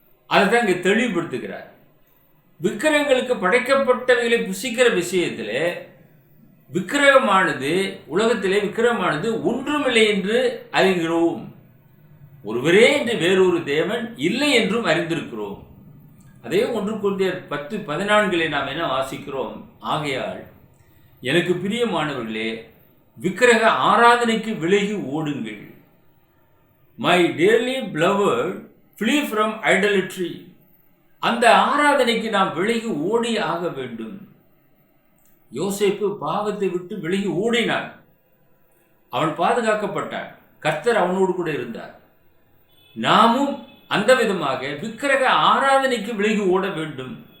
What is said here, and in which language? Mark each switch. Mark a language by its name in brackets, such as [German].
[Tamil] அதை தான் இங்கே தெளிவுபடுத்துகிறார். விக்கிரகங்களுக்கு படைக்கப்பட்டவைகளை புசிக்கிற விஷயத்திலே விக்கிரகமானது, உலகத்திலே விக்கிரகமானது ஒன்றுமில்லை என்று அறிகிறோம், ஒருவரே என்று வேறொரு தேவன் இல்லை என்றும் அறிந்திருக்கிறோம். அதே 1 கொரிந்தியர் 10:14 நாம் என்ன வாசிக்கிறோம்? ஆகையால் எனக்கு பிரியமானவர்களே, விக்கிரக ஆராதனைக்கு விலகி ஓடுங்கள். [English] My dearly beloved, flee from idolatry. [Tamil] அந்த ஆராதனைக்கு நாம் விலகி ஓடி ஆக வேண்டும். யோசேப்பு பாவத்தை விட்டு விலகி ஓடினான், அவன் பாதுகாக்கப்பட்டான், கர்த்தர் அவனோடு கூட இருந்தார். நாமும் அந்த விதமாக விக்கிரக ஆராதனைக்கு விலகி ஓட வேண்டும்.